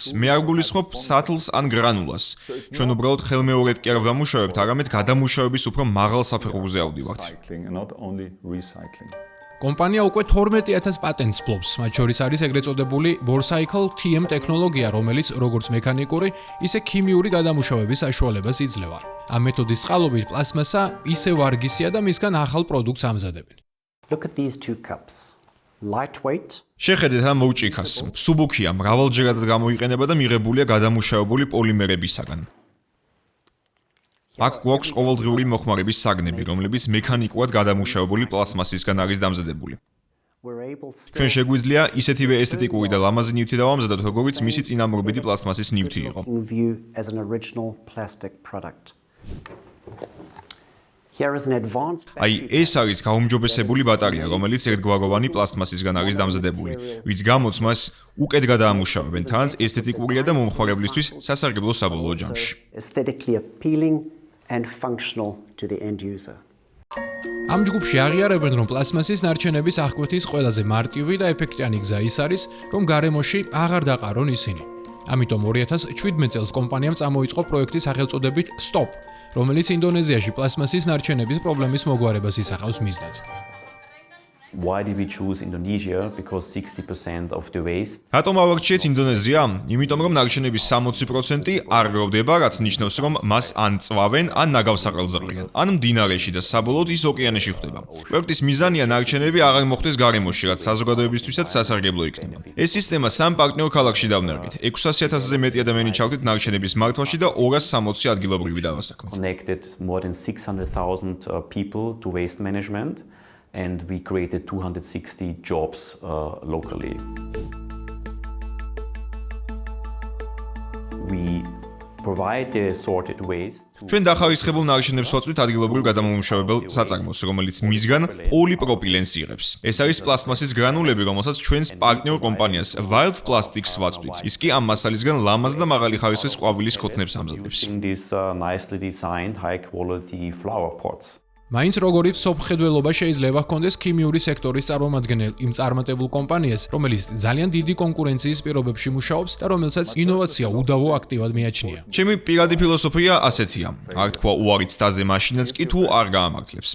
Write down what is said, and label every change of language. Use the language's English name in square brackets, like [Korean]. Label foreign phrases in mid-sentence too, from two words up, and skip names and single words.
[Georgian] მე არ გულისხმობ სატლს ან გრანულას. ჩვენ უბრალოდ ხელმეორედ კი არ ვამუშავებთ, არამედ გადამუშავების უფრო მაღალ საფეხურზე ავდივართ. კომპანია უკვე 12000 პატენტს ფლობს, მათ შორის არის ეგრეთ წოდებული Borcycle TM ტექნოლოგია, რომელიც როგორც მექანიკური, ისე ქიმიური გადამუშავების საშუალებას იძლევა. ამ მეთოდის წყალობით პლასმასა ისე ვარგისია და მისგან ახალ პროდუქტს ამზადებენ. [English] Look at these two cups. Lightweight. [Georgian] შეხედეთ ამ მოჭიქას. სუბუქია, მრავალჯერადად გამოიყენება და მიღებულია გადამუშავებული პოლიმერებისაგან. აქ გვაქვს ყოველდღიური მოხმარების საგნები, რომლებიც მექანიკურად გადამუშავებული პლასმასისგან არის დამზადებული. ჩვენ შეგვიძლია ისეთივე ესთეტიკური და ლამაზი ნივთი დავამზადოთ, როგორიც მისი წინამორბედი პლასმასის ნივთი იყო. აი, ეს არის გაუმჯობესებული ბატარეა, რომელიც ერთგვაროვანი პლასმასისგან არის დამზადებული, რის გამოც მას უკეთ გადაამუშავებენ, თანაც ესთეტიკურია და მომხმარებლისთვის სასარგებლო საბოლოო ჯამში. [English] And functional to the end user. [Georgian] ამ ჯგუფში აღიარებენ, რომ პლასმასის ნარჩენების აღკვეთის ყველაზე მარტივი და ეფექტიანი გზა ის არის, რომ გარემოში აღარ დაყარონ ისინი. ამიტომ 2017 წელს კომპანიამ წამოიწყო პროექტი სახელწოდებით Stop, რომელიც ინდონეზიაში პლასმასის ნარჩენების პრობლემის მოგვარებას ისახავს მიზნად. [English] Why did we choose Indonesia? Because 60% of the waste. [Georgian] რატომ ავარჩიეთ ინდონეზია? იმიტომ რომ ნარჩენების 60% არ გროვდება, რაც ნიშნავს, რომ მას ან წვავენ, ან ნაგავსაყრელზე ყრიან, ან მდინარეში და საბოლოოდ ის ოკეანეში ხვდება. პროექტის მიზანია ნარჩენები აღარ მოხდეს გარემოში, რაც საზოგადოებისთვისაც სასარგებლო იქნება. ეს სისტემა სამ პარტნიორ ქალაქში დავნერგეთ. 600,000-ზე მეტი ადამიანი ჩავთით ნარჩენების მართვაში და 260 ადგილობრივი დავასაქმეთ. [English] Connected more than 600,000 people to waste management. And we created 260 jobs locally. We provide the sorted waste. [Georgian] ჩვენ დახარისხებულ ნარჩენებს ვაწვდით ადგილობრივ გადამამუშავებელ საწარმოს, რომელიც მისგან პოლიპროპილენს იღებს. ეს არის პლასმასის გრანულები, რომელსაც ჩვენს პარტნიორ კომპანიას Wild Plastics ვაწვდით. ის კი ამ მასალისგან ლამაზ და მაღალი ხარისხის ყვავილის ქოთნებს ამზადებს. [English] These nicely designed high quality flower pots. [Georgian] მაინც როგორი მსოფლმხედველობა შეიძლება ჰქონდეს ქიმიური სექტორის წარმომადგენელ იმ წარმატებულ კომპანიას, რომელიც ძალიან დიდი კონკურენციის პირობებში მუშაობს და რომელსაც ინოვაცია უდავო აქტივად მიაჩნია. ჩემი პირადი ფილოსოფია ასეთია: არ თქვა უარი ცდაზე მაშინაც კი თუ არ გაამართლებს.